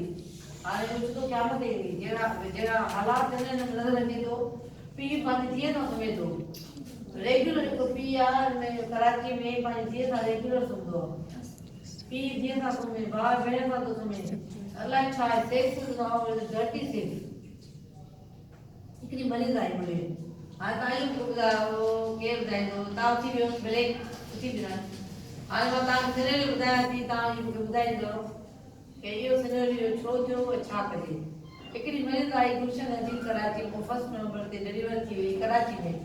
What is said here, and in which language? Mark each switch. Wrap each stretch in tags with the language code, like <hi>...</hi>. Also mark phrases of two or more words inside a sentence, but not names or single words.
<sd>हाणे उहो सिधो क़यामत ईंदी। जहिड़ा जहिड़ा हालात आहिनि हिन में नज़र अचे थो पीउ पंहिंजी धीअ सां सुम्हे थो। रेगुलर हिकु पीउ आहे हिन कराची में पंहिंजी धीअ सां रेगुलर सुम्हंदो आहे। पीउ धीअ सां सुम्हे, भाउ भेण सां थो सुम्हे। अलाए छा आहे</sd> <en>sex dirty sex.</en> <sd>हिकिड़ी मरीज़ आई मुंहिंजे हाणे तव्हां इहो ॿुधायो केरु ॿुधाईंदो तव्हां उथी वियो भले उथी बि न हाणे मां तव्हांखे सिनेरियो ॿुधायां थी तव्हां इहो मूंखे ॿुधाईंदव कि इहो सिनेरियो छो थियो ऐं छा कजे। हिकिड़ी मरीज़ आई गुलशन अजील कराची में 1 नवंबर ते डिलीवर थी हुई कराची में।</sd>